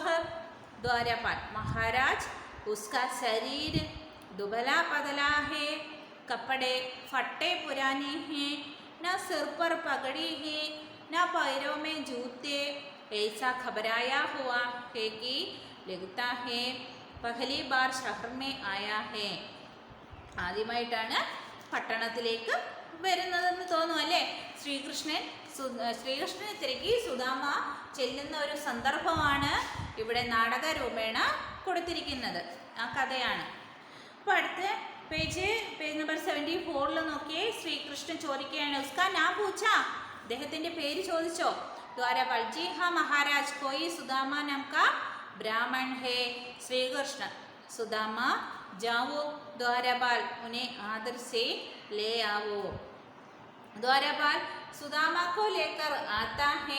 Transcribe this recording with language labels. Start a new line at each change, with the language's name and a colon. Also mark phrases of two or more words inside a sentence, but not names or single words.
Hindi: द्वारपाल, महाराज, उसका शरीर दुबला पतला है, कपड़े फटे पुराने हैं, न सिर पर पगड़ी है, न पैरों में जूते, ऐसा घबराया हुआ है कि लगता है पहली बार शहर में आया है.
Malayalam: ആദ്യമായിട്ടാണ് പട്ടണത്തിലേക്ക് വരുന്നതെന്ന് തോന്നുന്നു അല്ലേ? ശ്രീകൃഷ്ണനെ തിരക്കി സുദാമ ചെല്ലുന്ന ഒരു സന്ദർഭമാണ് ഇവിടെ നാടകരൂപേണ കൊടുത്തിരിക്കുന്നത്. ആ കഥയാണ്. അപ്പോൾ അടുത്ത
English: page number
Malayalam: 74 നോക്കിയേ. ശ്രീകൃഷ്ണൻ ചോദിക്കുകയാണ്,
Hindi: उसका नाम पूछा,
Malayalam: അദ്ദേഹത്തിൻ്റെ പേര് ചോദിച്ചോ?
Hindi: द्वारपाल, जी हाँ महाराज, कोई सुदामा नाम का ब्राह्मण है. श्रीकृष्ण, सुदामा जाओ, द्वारपाल उन्हें आदर से ले आओ. द्वारपाल सुदामा को लेकर आता है.